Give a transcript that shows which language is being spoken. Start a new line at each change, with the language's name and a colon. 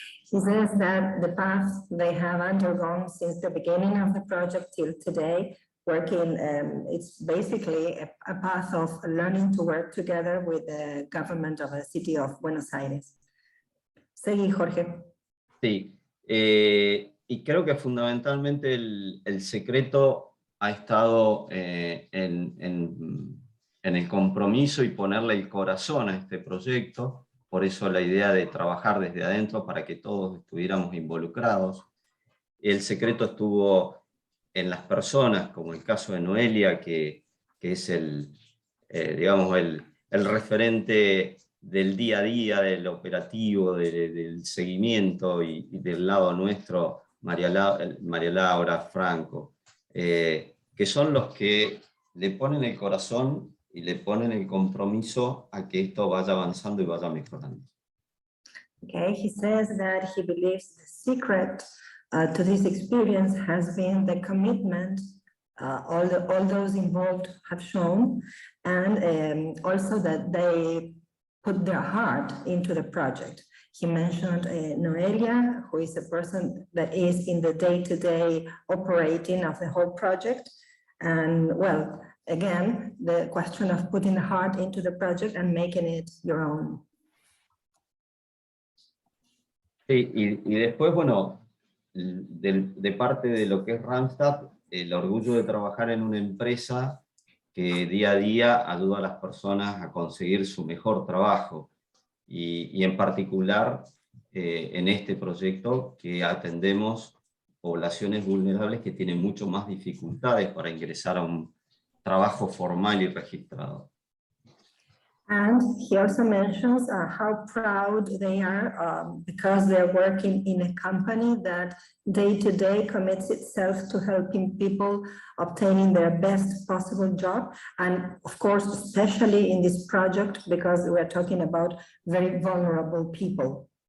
English: He says that the path they have undergone since the beginning of the project till today, working, it's basically a path of learning to work together with the government of the city of Buenos Aires.
Spanish: Seguí, Jorge. Sí, y creo que fundamentalmente el secreto ha estado en el compromiso y ponerle el corazón a este proyecto. Por eso la idea de trabajar desde adentro para que todos estuviéramos involucrados. El secreto estuvo en las personas, como el caso de Noelia, que es digamos, el referente del día a día, del operativo, del seguimiento, y del lado nuestro, María Laura, Franco, que son los que le ponen el corazón y le ponen el compromiso a que esto vaya avanzando y vaya mejorando.
English: Okay, he says that he believes the secret to this experience has been the commitment all those involved have shown, and also that they put their heart into the project. He mentioned Noelia, who is a person that is in the day-to-day operating of the whole project. And well, again, the question of putting the heart into the project and making it your own.
Spanish: Sí, y después, bueno, de parte de lo que es Randstad, el orgullo de trabajar en una empresa que día a día ayuda a las personas a conseguir su mejor trabajo. Y en particular, en este proyecto que atendemos poblaciones vulnerables que tienen mucho más dificultades para ingresar a un trabajo formal y registrado.
English: And he also mentions how proud they are because they're working in a company that day to day commits itself to helping people obtaining their best possible job. And of course, especially in this project, because we're talking about very vulnerable people.